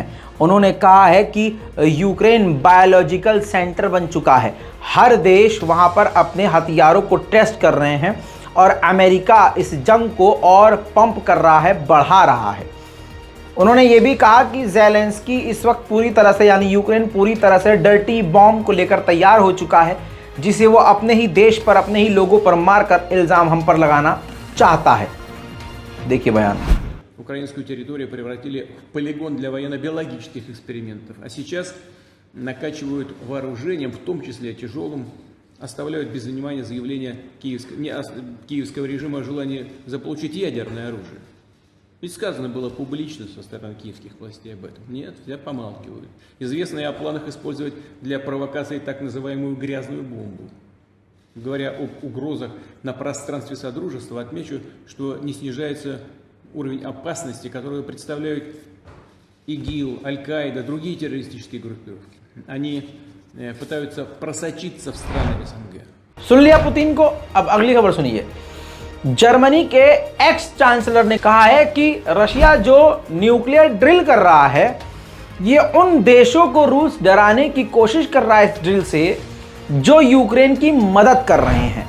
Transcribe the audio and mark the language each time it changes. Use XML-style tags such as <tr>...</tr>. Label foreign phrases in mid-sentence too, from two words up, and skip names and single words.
<hi>उन्होंने कहा है कि यूक्रेन</hi> <en>biological center</en> <hi>बन चुका है, हर देश वहां पर अपने हथियारों को टेस्ट कर रहे हैं और अमेरिका इस जंग को और पंप कर रहा है, बढ़ा रहा है। उन्होंने ये भी कहा कि ज़ेलेंस्की इस वक्त पूरी तरह से, यानी यूक्रेन पूरी तरह से</hi> <en>dirty bomb</en> <hi>को लेकर तैयार हो चुका है, जिसे वो अपने ही देश पर, अपने ही लोगों पर मारकर इल्ज़ाम हम पर लगाना चाहता है। देखिए बयान।</hi> <ru>Украинскую территорию превратили в полигон для военно-биологических экспериментов, а сейчас накачивают вооружением, в том числе тяжелым, оставляют без внимания заявления киевского режима о желании заполучить ядерное оружие. Ведь сказано было публично со стороны киевских властей об этом. Нет, все помалкивают. Известно и о планах использовать для провокации так называемую грязную бомбу. Говоря об угрозах на пространстве Содружества, отмечу, что не снижается уровень опасности, которую представляют ИГИЛ, Аль-Каида, другие террористические группировки. Они пытаются просочиться в страны СНГ.</ru> <hi>सुन लिया पुतिन को। अब अगली खबर सुनिए। जर्मनी के</hi> <en>ex chancellor</en> <hi>ने कहा है कि रशिया जो</hi> <en>nuclear drill</en> <hi>कर रहा है, ये उन देशों को रूस डराने की कोशिश कर रहा है इस ड्रिल से जो यूक्रेन की मदद कर रहे हैं।</hi>